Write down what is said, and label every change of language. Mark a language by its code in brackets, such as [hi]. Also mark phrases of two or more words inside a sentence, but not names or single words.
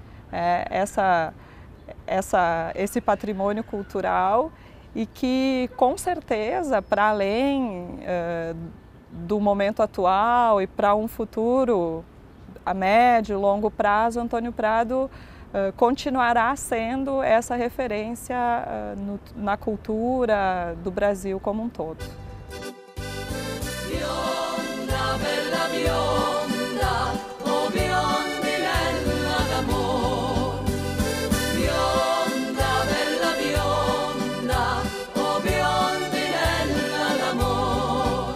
[pt] esse patrimônio cultural e que, com certeza, para além do momento atual e para um futuro a médio e longo prazo, Antônio Prado continuará sendo essa referência na cultura do Brasil como um todo. [it] Bionda, bella bionda, oh biondinella d'amor. Bionda, bella bionda, oh biondinella d'amor.